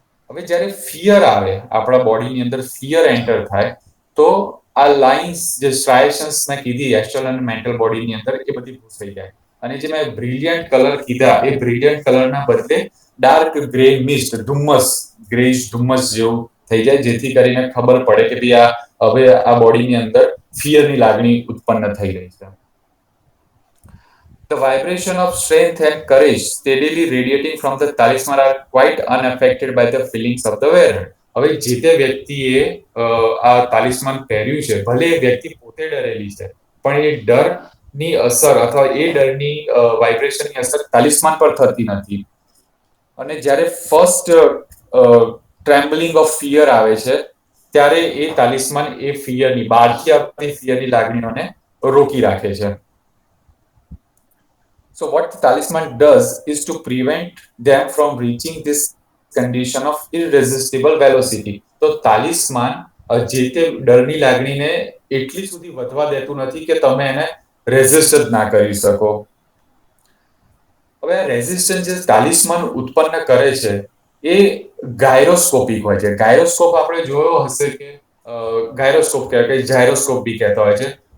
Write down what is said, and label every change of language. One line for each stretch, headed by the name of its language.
Gujarati: હવે જ્યારે ફિયર આવે, આપણા બોડીની અંદર ફિયર એન્ટર થાય, તો આ લાઇન્સ જે સ્ટ્રાયશન્સ મેં કીધી એસ્ટ્રલ અને મેન્ટલ બોડીની અંદર, એ બધી ભૂસાઈ જાય. અને જે મેં બ્રિલિયન્ટ કલર કીધા, એ બ્રિલિયન્ટ કલરના બદલે ડાર્ક ગ્રે મિસ્ટ, ગ્રેશ ધુમ્મસ જેવું થઈ જાય, જેથી કરીને ખબર પડે કે ભાઈ હવે આ બોડીની અંદર ફિયરની લાગણી ઉત્પન્ન થઈ રહી છે.
English: The vibration of strength and courage steadily radiating from the talisman are quite unaffected by the feelings of the wearer.
Gujarati: હવે જે તે વ્યક્તિએ આ તાલિસ્માન પહેર્યું છે, ભલે એ વ્યક્તિ પોતે ડરેલી છે, પણ એ ડરની અસર અથવા એ ડરની વાઇબ્રેશનની અસર તાલિસ્માન પર થતી નથી. અને જ્યારે
English: first trembling of fear
Gujarati: આવે છે, ત્યારે એ તાલિસ્માન એ ફિયરની, બહારથી આવતી ફિયરની લાગણીઓને રોકી રાખે છે.
English: So what the talisman does is to prevent them from reaching this condition of irresistible velocity.
Gujarati: તો તાલિસ્માન જે તે ડરની લાગણીને એટલી સુધી વધવા દેતું નથી કે તમે એને રેઝિસ્ટ જ ના કરી શકો. હવે આ રેઝિસ્ટન્સ જે તાલિસ્માન ઉત્પન્ન કરે છે એ ગાયરોસ્કોપિક હોય છે. ગાયરોસ્કોપ આપણે જોયો હશે કે ગાયરોસ્કોપ કહેવાય, કે જાયરોસ્કોપ બી કહેતા હોય છે.